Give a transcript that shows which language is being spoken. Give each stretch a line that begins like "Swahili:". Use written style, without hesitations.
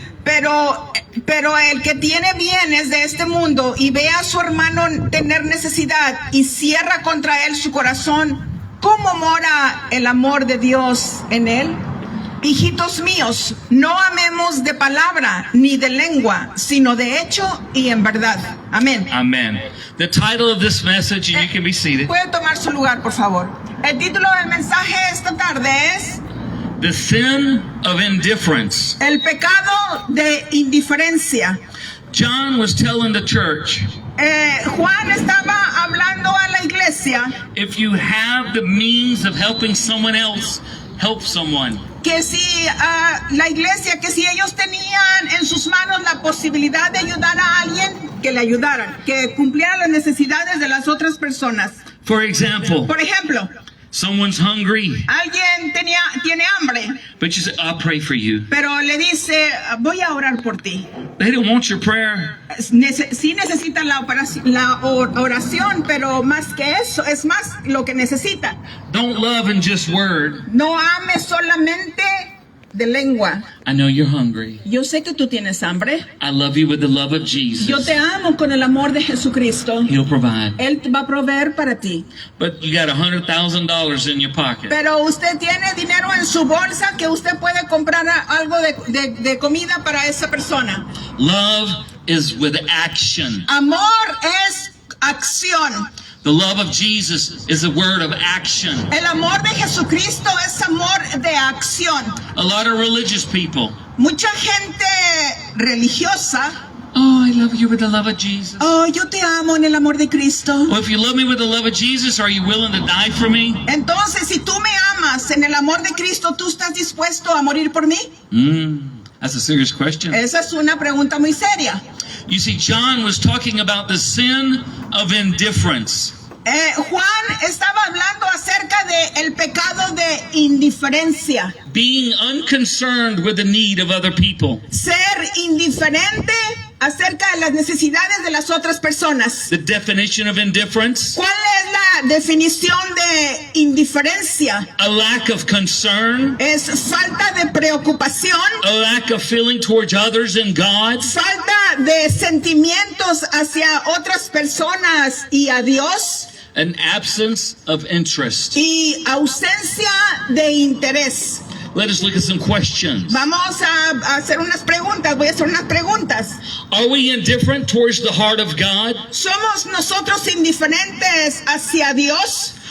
Spanish: Pero el que tiene bienes de este mundo y ve a su hermano tener necesidad y cierra contra él su corazón, ¿cómo mora el amor de Dios en él? Hijitos míos, no amemos de palabra ni de lengua, sino de hecho y en verdad. Amén.
English: Amen. The title of this message, and you can be seated.
Spanish: Puede tomar su lugar, por favor. El título del mensaje esta tarde es
English: The sin of indifference.
Spanish: El pecado de indiferencia.
English: John was telling the church,
Spanish: Juan estaba hablando a la iglesia
English: if you have the means of helping someone else, help someone.
Spanish: que si la iglesia, que si ellos tenían en sus manos la posibilidad de ayudar a alguien, que le ayudaran, que cumplieran las necesidades de las otras personas.
English: For example,
Spanish: Por ejemplo,
English: someone's hungry,
Spanish: alguien tiene hambre,
English: but you say, I'll pray for you.
Spanish: pero le dice, voy a orar por ti.
English: They don't want your prayer.
Spanish: Sí necesita la oración, pero más que eso, es más lo que necesita.
English: Don't love in just word.
Spanish: No ames solamente de lengua.
English: I know you're hungry.
Spanish: Yo sé que tú tienes hambre.
English: I love you with the love of Jesus.
Spanish: Yo te amo con el amor de Jesucristo.
English: He'll provide.
Spanish: Él va a proveer para ti.
English: But you got $100,000 in your pocket.
Spanish: Pero usted tiene dinero en su bolsa que usted puede comprar algo de comida para esa persona.
English: Love is with action.
Spanish: Amor es acción.
English: The love of Jesus is a word of action.
Spanish: El amor de Jesucristo es amor de acción.
English: A lot of religious people,
Spanish: Mucha gente religiosa,
English: oh, I love you with the love of Jesus.
Spanish: oh, yo te amo en el amor de Cristo.
English: Well, if you love me with the love of Jesus, are you willing to die for me?
Spanish: Entonces, si tú me amas en el amor de Cristo, ¿tú estás dispuesto a morir por mí?
English: That's a serious question.
Spanish: Esa es una pregunta muy seria.
English: You see, John was talking about the sin of indifference.
Spanish: Juan estaba hablando acerca de el pecado de indiferencia.
English: Being unconcerned with the need of other people.
Spanish: Ser indiferente acerca de las necesidades de las otras personas.
English: The definition of indifference,
Spanish: ¿Cuál es la definición de indiferencia?
English: a lack of concern,
Spanish: Es falta de preocupación,
English: a lack of feeling towards others and God,
Spanish: falta de sentimientos hacia otras personas y a Dios,
English: an absence of interest.
Spanish: y ausencia de interés.
English: Let us look at some questions.
Spanish: Vamos a hacer unas preguntas, voy a hacer unas preguntas.
English: Are we indifferent towards the heart of God?
Spanish: ¿Somos nosotros indiferentes hacia Dios?